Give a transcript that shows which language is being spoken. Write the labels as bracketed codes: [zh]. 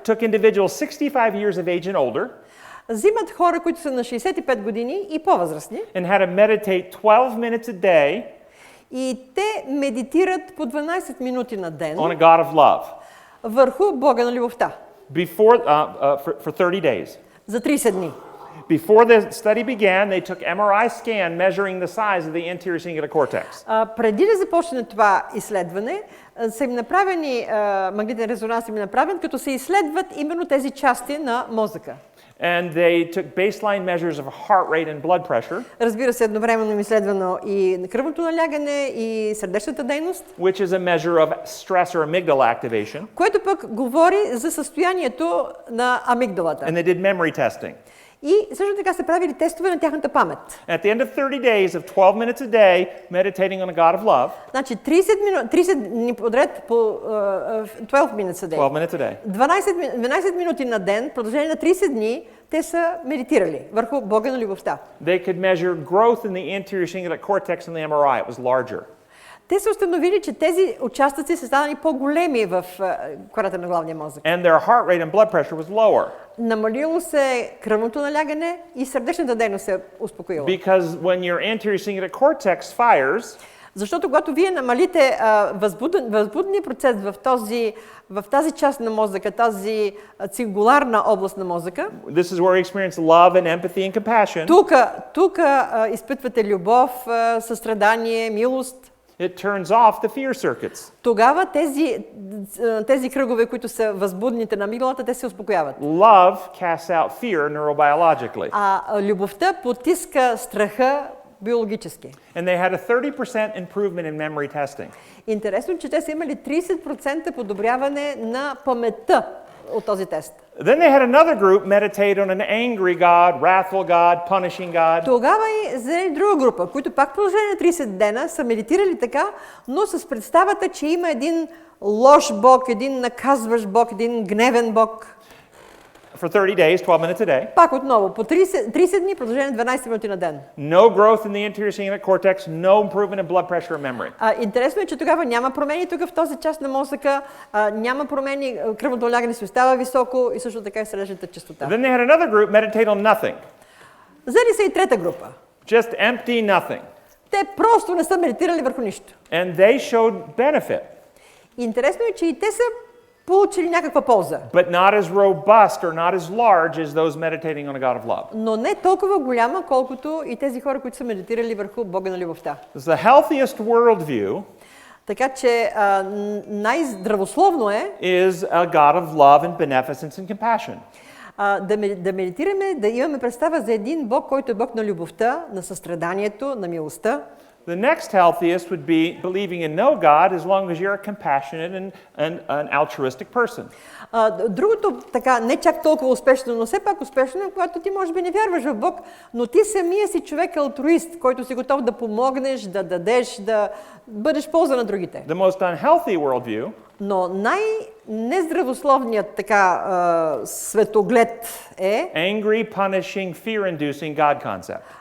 [en] took individuals 65 years of age and older, [bg] взимат хора, които са на 65 години и по-възрастни, [en] and had to meditate 12 minutes a day [bg] и те медитират по 12 минути на ден [en] on a God of love. [bg] върху Бога на любовта. [en] for 30 days. [bg] За 30 дни. [en] Before the study began, they took MRI scan measuring the size of the anterior cingulate cortex. [bg] Преди да започне това изследване, са им направени, магнитен резонанс им е направен, като се изследват именно тези части на мозъка. [en] And they took baseline measures of heart rate and blood pressure. [bg] Разбира се, едновременно им изследвано и кръвното налягане, и сърдечната дейност. [en] Which is a measure of stress or amygdala activation. [bg] Което пък говори за състоянието на амигдалата. [en] And they did memory testing. [bg] И също така са правили тестове на тяхната памет. [en] At the end of 30 days of 12 minutes a day meditating on a God of love. [bg] Значи 30 дни подред по [en] 12 minutes a day. 12 minutes a day. [bg] 12 минути на ден, продължение на 30 дни, те са медитирали върху Бога на любовта. [en] They could measure growth in the anterior cingulate cortex in the MRI. It was larger. [bg] Те са установили, че тези участъци са станали по-големи в кората на главния мозък. [en] And their heart rate and blood pressure was lower. [bg] Намалило се кръвното налягане и сърдечната дейност се успокоила. [en] Because when your anterior cingulate cortex fires, [bg] защото когато вие намалите възбудния процес в тази част на мозъка, тази цингуларна област на мозъка, [en] this is where you experience love and empathy and compassion. [bg] Тук изпитвате любов, състрадание, милост. [en] It turns off the fear circuits. [bg] Тогава тези кръгове, които са възбудните на амигдалата, те се успокояват. [en] Love casts out fear neurobiologically. [bg] А любовта потиска страха биологически. [en] And they had a 30% improvement in memory testing. [bg] Интересно, че те са имали 30% подобряване на паметта от този тест. [en] Then they had another group meditate on an angry God, wrathful God, punishing God. [bg] Тогава и за друга група, които пак в продължение на 30 дена са медитирали така, но с представата, че има един лош Бог, един наказващ Бог, един гневен Бог. [en] For 30 days, 12 minutes a day. [bg] Пак отново, по 30 дни, продължение на 12 минути на ден. [en] No growth in the anterior cingulate cortex, no improvement in blood pressure or memory. [bg] Интересно е, че тогава няма промени тук в този част на мозъка, няма промени, кръвното налягане си остава високо и също така и сърдечната честота. [en] Then they had another group meditate on nothing. [bg] Взели са и трета група. [en] Just empty nothing. [bg] Те просто не са медитирали върху нищо. [en] And they showed benefit. [bg] Интересно е, че и те са получили някаква полза. [en] But not as robust or not as large as those meditating on a God of love. [bg] Но не толкова голяма, колкото и тези хора, които са медитирали върху Бога на любовта. [en] The healthiest worldview [bg] Така че най-здравословно е [en] is a God of love and beneficence and compassion. [bg] Да медитираме, да имаме представа за един Бог, който е Бог на любовта, на състраданието, на милостта. [en] The next healthiest would be believing in no God as long as you're a compassionate and an altruistic person. [bg] Другото така не чак толкова успешно, но все пак успешно е, когато ти може би не вярваш в Бог, но ти самия си човек алтруист, който си готов да помогнеш, да дадеш, да бъдеш полза на другите. [en] The most unhealthy worldview [bg] Но най-нездравословният така светоглед е [en] angry, punishing, fear-inducing God concept.